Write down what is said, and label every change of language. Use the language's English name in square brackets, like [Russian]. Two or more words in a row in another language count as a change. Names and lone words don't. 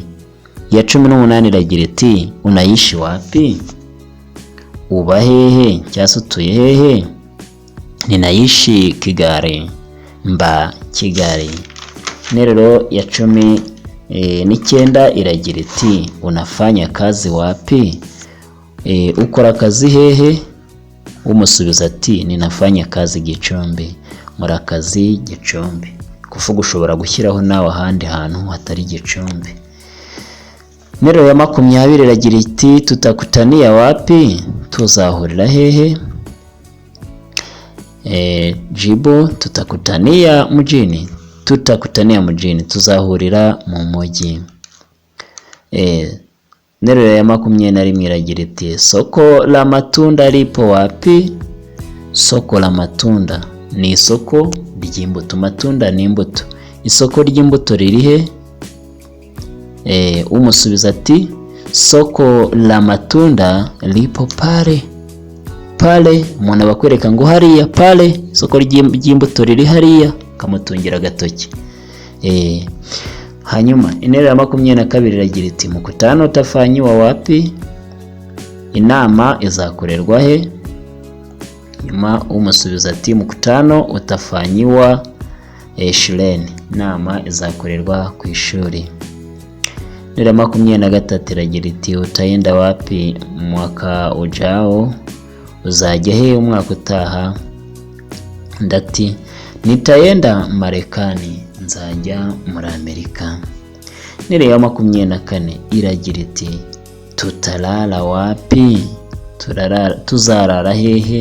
[Kinyarwanda] Ya 18 iragira iti [Swahili] unaishi wapi? [Kinyarwanda] Uba hehe cyase utuye hehe? [Swahili] Ninaishi Kigali, mba Kigali. [Kinyarwanda] Interuro ya 19 iragira iti [Swahili] unafanya kazi wapi? [Kinyarwanda] Ukora kazi hehe? Umusubiza ati [Swahili] ninafanya kazi Gicumbi, [Kinyarwanda] mura kazi Gicumbi. Kuvuga ushobora gushyiraho nawe ahandi hantu hatari Gicumbi. Interuro ya 20 iragira iti [Swahili] tutakutania wapi? [Kinyarwanda] Tuzahurira hehe? [Swahili] Jibu, tutakutania mjini. Tutakutania mjini, [Kinyarwanda] tuzahurira mu mujyi. Interuro ya 21 iragira iti [Swahili] soko la matunda lipo wapi? Soko la matunda [Kinyarwanda] ni isoko ry'imbuto. Matunda ni imbuto. Isoko ry'imbuto riri he? Umusubiza ati [Swahili] soko la matunda lipo pale. [Kinyarwanda] Pale umuntu abakwereka ngo hariya pale, isoko ry'imbuto riri hariya, kamutungira agatoki. Hanyuma interuro ya 22 iragira iti [Swahili] mkutano utafanywa wapi? [Kinyarwanda] Inama izakorerwa he? Nyuma umusubiza ati [Swahili] mkutano utafanywa shuleni, [Kinyarwanda] inama izakorerwa ku ishuri. Interuro ya 23 iragira iti [Swahili] utaenda wapi mwaka ujao? [Kinyarwanda] Uzajya he umwaka utaha? Ndati [Swahili] nitaenda Marekani, [Kinyarwanda] nzajya muri Amerika. Interuro ya 24 iragira iti [Swahili] tutalala wapi? [Kinyarwanda] Tuzarara hehe?